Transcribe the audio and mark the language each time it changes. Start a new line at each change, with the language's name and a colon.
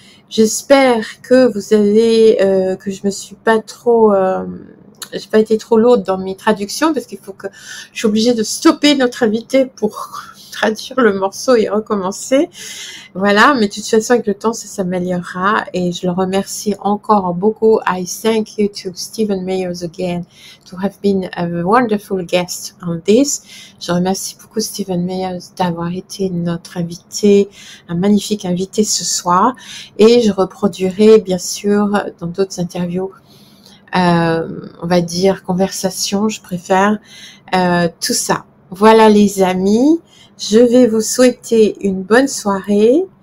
French: J'espère que vous avez, que je me suis pas trop, j'ai pas été trop lourde dans mes traductions, parce qu'il faut que je suis obligée de stopper notre invité pour traduire le morceau et recommencer. Voilà, mais de toute façon avec le temps ça s'améliorera, et je le remercie encore beaucoup.
English: I thank you to Stephen Meyers again to have been a wonderful guest on this.
French: Je remercie beaucoup Stephen Meyers d'avoir été notre invité, un magnifique invité ce soir, et je reproduirai bien sûr dans d'autres interviews, on va dire conversation, je préfère, tout ça. Voilà les amis, je vais vous souhaiter une bonne soirée.